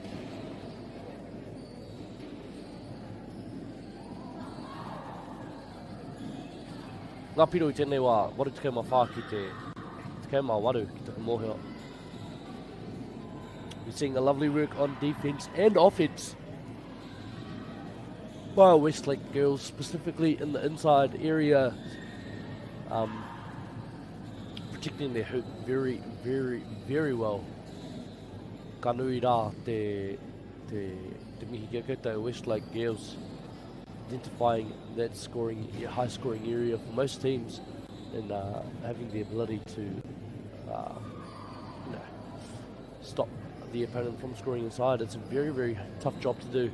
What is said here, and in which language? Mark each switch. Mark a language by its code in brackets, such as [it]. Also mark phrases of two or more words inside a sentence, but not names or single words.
[mi] Ngā piro I tēnei wā, waru tukau mā whā ki te tukau mā waru ki te mōhio. [en] We're seeing a lovely work on defense and offense by our Westlake girls, specifically in the inside area. Protecting their hoop very, very, very well. [mi] Ka nui rā te mihi kia koutou [en] Westlake girls, identifying that high scoring area for most teams and having the ability to stop the opponent from scoring inside. It's a very, very tough job to do.